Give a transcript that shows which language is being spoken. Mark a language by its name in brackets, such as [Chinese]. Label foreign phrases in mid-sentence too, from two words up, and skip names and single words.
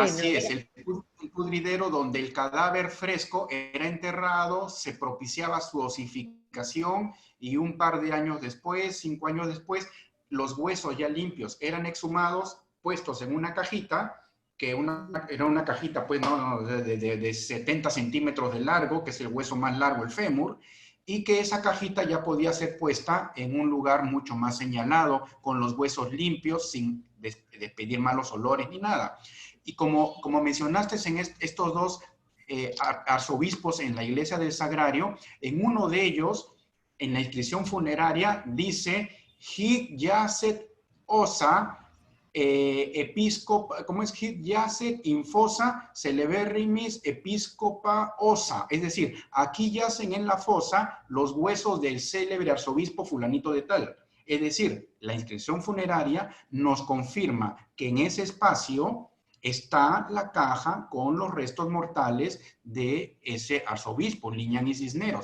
[Spanish] así es, el pudridero donde el cadáver fresco era enterrado, se propiciaba su osificación y un par de años después, 5 años después, los huesos ya limpios eran exhumados, puestos en una cajita, que era una cajita pues, de 70 centímetros de largo, que es el hueso más largo, el fémur, y que esa cajita ya podía ser puesta en un lugar mucho más señalado, con los huesos limpios, sin despedir malos olores ni nada. Y como mencionaste en estos dos arzobispos en la iglesia del Sagrario, en uno de ellos, en la inscripción funeraria, dice [Latin] Hic jacet ossa episcopa, [Spanish] ¿cómo es? [Latin] Hic jacet in fossa celeberrimis episcopa ossa. [Spanish] Es decir, aquí yacen en la fosa los huesos del célebre arzobispo fulanito de tal. Es decir, la inscripción funeraria nos confirma que en ese espacio está la caja con los restos mortales de ese arzobispo, Liñán y Cisneros.